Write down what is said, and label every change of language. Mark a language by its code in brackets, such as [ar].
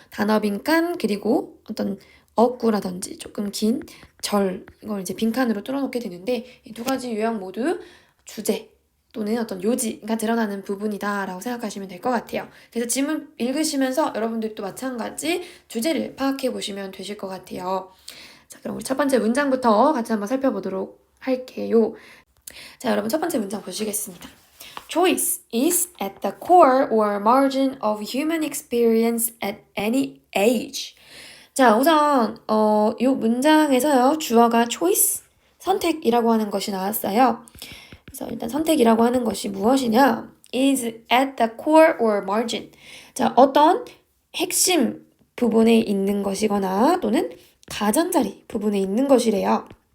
[ko] 단어 빈칸 그리고 어떤 어구라든지 조금 긴 절 이걸 이제 빈칸으로 뚫어놓게 되는데 이 두 가지 유형 모두 주제 또는 어떤 요지가 드러나는 부분이다라고 생각하시면 될 것 같아요. 그래서 지문 읽으시면서 여러분들도 마찬가지 주제를 파악해 보시면 되실 것 같아요. 자, 그럼 우리 첫 번째 문장부터 같이 한번 살펴보도록 할게요. 자, 여러분 첫 번째 문장 보시겠습니다. [en] Choice is at the core or margin of human experience at any age. [ko] 자, 우선 이 문장에서요. 주어가 choice, 선택이라고 하는 것이 나왔어요. 그래서 일단 선택이라고 하는 것이 무엇이냐? [en] is at the core or margin. [ko] 자, 어떤 핵심 부분에 있는 것이거나 또는 가장자리 부분에 있는 것이래요.